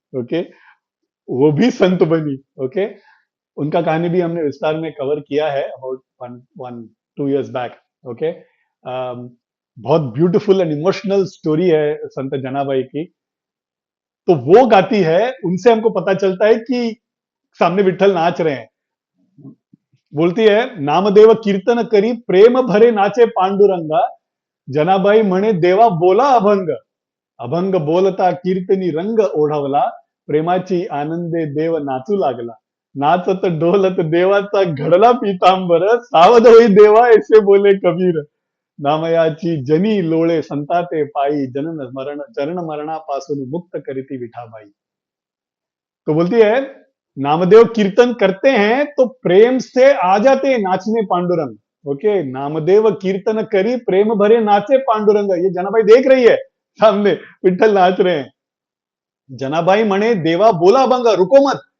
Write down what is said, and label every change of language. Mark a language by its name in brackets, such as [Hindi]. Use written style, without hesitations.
[Hindi] Okay, वो भी संत बनी। ओके, उनका कहानी भी हमने विस्तार में कवर किया है [English] About 1-2 years बैक। [Hindi] ओके, बहुत [English] beautiful and emotional story [Hindi] है संत जनाबाई की। तो वो गाती है, उनसे हमको पता चलता है कि सामने विट्ठल नाच रहे हैं। [Marathi] बोलती है, नामदेव कीर्तन करी प्रेम भरे नाचे पांडुरंगा, जनाबाई म्हणे देवा बोला अभंग, अभंग बोलता कीर्तनी रंग ओढवला, प्रेमाची आनंदे देव नाचू लागला, नाचत डोलत देवाचा घडला पीतांबर, सावध होई देवा ऐसे बोले कबीर, नामयाची जनी लोळे संताते पायी, जनन मरण चरण मरणापासून मुक्त करीती विठाबाई। [Hindi] तो बोलती है, नामदेव कीर्तन करते हैं तो प्रेम से आ जाते हैं नाचने पांडुरंग। [Marathi] ओके, नामदेव कीर्तन करी प्रेम भरे नाचे पांडुरंग। [Hindi] ये जनाबाई देख रही है सामने विट्ठल नाच रहे हैं। [Marathi] जनाबाई मणे देवा बोला अभंग, [Hindi] रुको मत।